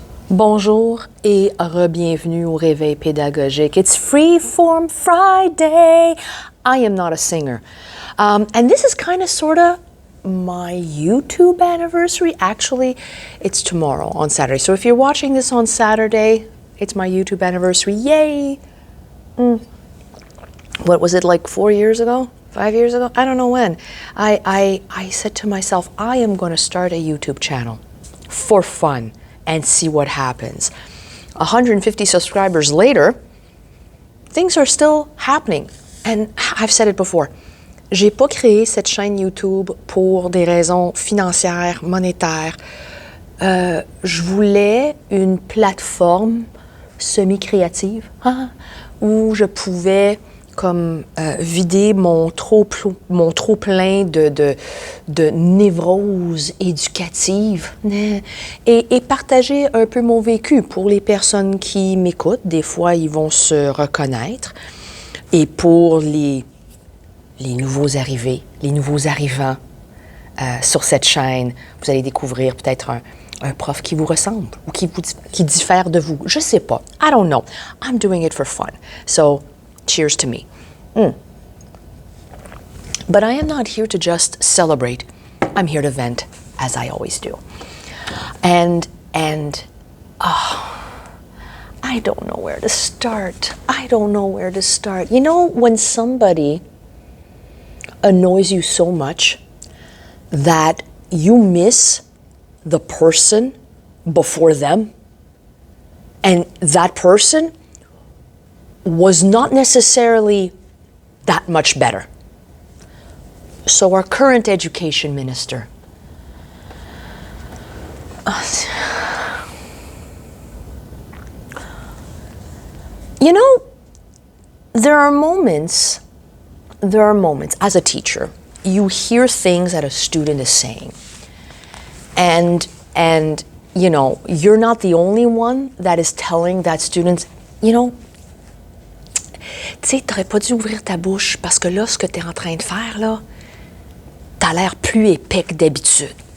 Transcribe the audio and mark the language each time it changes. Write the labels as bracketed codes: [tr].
[fr] Bonjour et re-bienvenue au Réveil pédagogique. [en] It's Freeform Friday. I am not a singer. And this is kind of sort of my YouTube anniversary. Actually, it's tomorrow on Saturday. So if you're watching this on Saturday, it's my YouTube anniversary. Yay! What was it, like 4 years ago? 5 years ago? I don't know when. I said to myself, I am going to start a YouTube channel for fun and see what happens. 150 subscribers later, things are still happening. And I've said it before. [fr] J'ai pas créé cette chaîne YouTube pour des raisons financières, monétaires. Je voulais une plateforme semi-créative où je pouvais comme vider mon trop plein de névrose éducative et partager un peu mon vécu pour les personnes qui m'écoutent. Des fois, ils vont se reconnaître. Et pour les nouveaux arrivés, les nouveaux arrivants sur cette chaîne, vous allez découvrir peut-être un prof qui vous ressemble ou qui diffère de vous. Je sais pas. [en] I don't know. I'm doing it for fun. So, cheers to me. But I am not here to just celebrate. I'm here to vent, as I always do. And I don't know where to start. I don't know where to start. You know, when somebody annoys you so much that you miss the person before them, and that person was not necessarily that much better. So our current education minister, you know, there are moments as a teacher, you hear things that a student is saying. And you know, you're not the only one that is telling that student, you know, [fr] tu sais, t'aurais pas dû ouvrir ta bouche parce que là, ce que t'es en train de faire, là, t'as l'air plus épais que d'habitude.